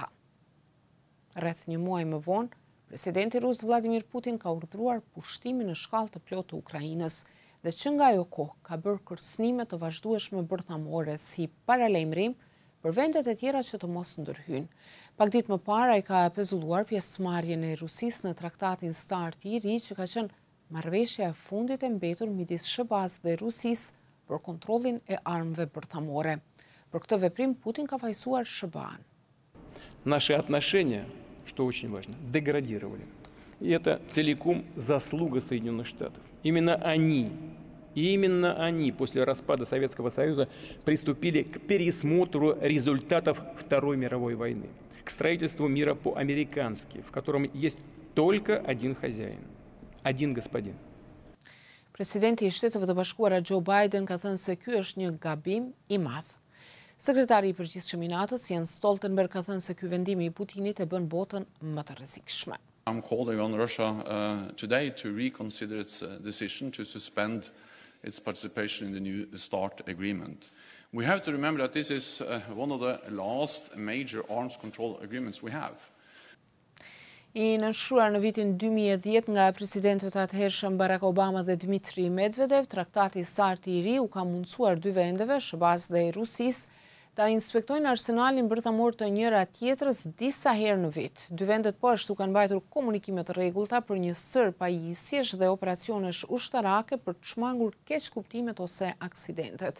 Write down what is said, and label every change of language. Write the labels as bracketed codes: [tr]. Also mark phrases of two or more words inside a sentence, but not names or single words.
[sq] Rreth një muaj më vonë, presidenti rus Vladimir Putin ka urdhëruar pushtimin në shkallë të plotë të Ukrainës dhe që nga ajo kohë ka bërë kërcënime të vazhdueshme bërthamore si paralajmërim për vendet e tjera që të mos ndërhyjnë. Pak ditë më parë ai ka pezulluar pjesëmarrjen e Rusisë në traktatin START i ri, që ka qenë marrëveshja e fundit e mbetur midis SHBA-s dhe Rusisë për kontrollin e armëve bërthamore. Për këtë veprim Putin ka fajsuar SHBA-n. [ru] Наши отношения, что очень важно, деградировали. И это целиком заслуга Соединенных Штатов. Именно они после распада Советского Союза приступили к пересмотру результатов Второй мировой войны, к строительству мира по-американски, в котором есть только один хозяин. Один господин. [sq] Presidenti i Shteteve të Bashkuara Joe Biden ka thënë se ky është një gabim i madh. Sekretari i përgjithshëm i NATO-s Jens Stoltenberg ka thënë se ky vendim i Putinit e bën botën më të rrezikshme. [en] I'm calling on Russia today to reconsider its decision to suspend its participation in the new START agreement. We have to remember that this is one of the last major arms control agreements we have. [sq] I nënshkruar në vitin 2010 nga presidentët atëhershëm Barack Obama dhe Dmitri Medvedev, traktati START i ri u ka mundësuar dy vendeve, SHBA-s dhe Rusisë, ta inspektojnë arsenalin bërthamor të njëra tjetrës disa herë në vit. Dy vendet po ashtu kanë mbajtur komunikime të rregullta për një sër pajisjesh dhe operacionesh ushtarake për të shmangur keqkuptimet ose aksidentet.